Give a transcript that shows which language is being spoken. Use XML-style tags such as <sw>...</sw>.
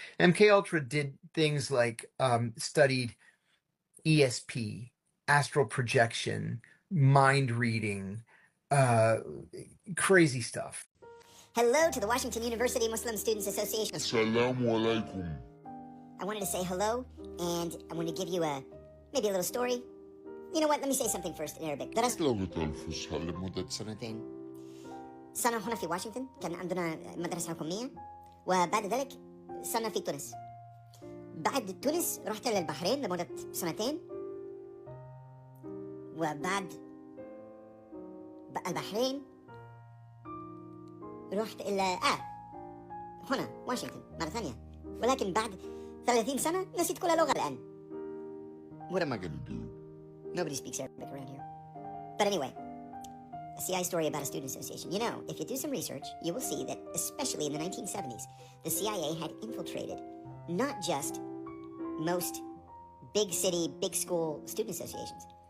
<en>MK Ultra did things like studied ESP, astral projection, mind reading, crazy stuff. Hello to the Washington University Muslim Students Association. Assalamu alaikum. I wanted to say hello, and I want to give you maybe a little story. You know what? Let me say something first in Arabic.</en> <ar>لغة الفصحى لمدة 2 سنة هنا في واشنطن، كان عندنا مدرسة حكومية، وبعد ذلك صرنا في تونس. بعد تونس رحت للبحرين لمدة 2 وبعد البحرين رحت إلى هنا واشنطن مرة ثانية، ولكن بعد 30 سنة نسيت كل لغة الآن.</ar> <en>What am I going to do? Nobody speaks Arabic around here. But anyway, a CIA story about a student association. If you do some research, you will see that, especially in the 1970s, the CIA had infiltrated not just most big city, big school student associations.</en>